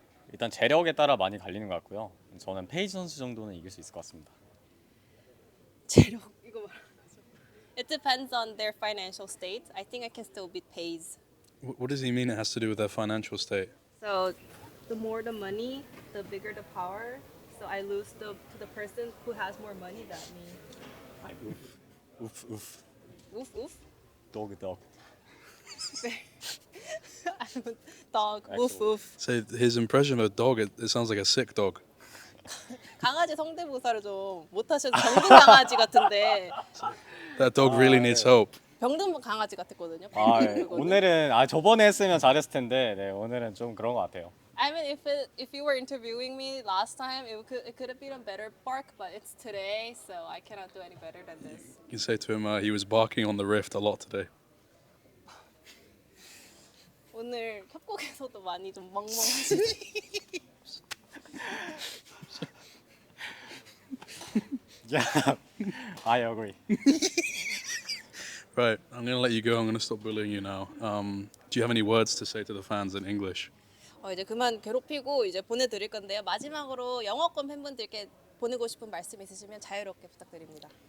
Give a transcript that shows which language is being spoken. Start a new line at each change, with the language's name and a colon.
Korean: 일단 재력에 따라 많이 갈리는 것 같고요. 저는 페이지 선수 정도는 이길 수 있을 것 같습니다. 재력 이거 말하죠.
English: It depends on their financial state. I think I can still beat Pays. What does he mean it has to do with their financial state? So, the more the money, the bigger the power. So I lose to the person who has more money than me. 우프 우프 Oof oof. dog. I'm a dog. Oof oof. So his impression of a dog, it sounds like a sick dog.
Korean: 강아지 성대모사를 좀 못하셔서 병든 강아지 같은데
English: That dog really needs help.
Korean: 병든 강아지 같았거든요. 오늘은 저번에 했으면 잘했을 텐데 오늘은 좀 그런 것 같아요.
English: I mean, if you were interviewing me last time, it could have been a better bark, but it's today, so I cannot do any better than this. You can say to him he was barking on the rift a lot today.
Korean: 오늘 협곡에서도 많이 좀 멍멍하시네.
English: Yeah, I agree. Right, I'm going to let you go. I'm going to stop bullying you now. Do you have any words to say to the fans in English?
Korean: 이제 그만 괴롭히고 이제 보내드릴 건데요. 마지막으로 영어권 팬분들께 보내고 싶은 말씀 있으시면 자유롭게 부탁드립니다.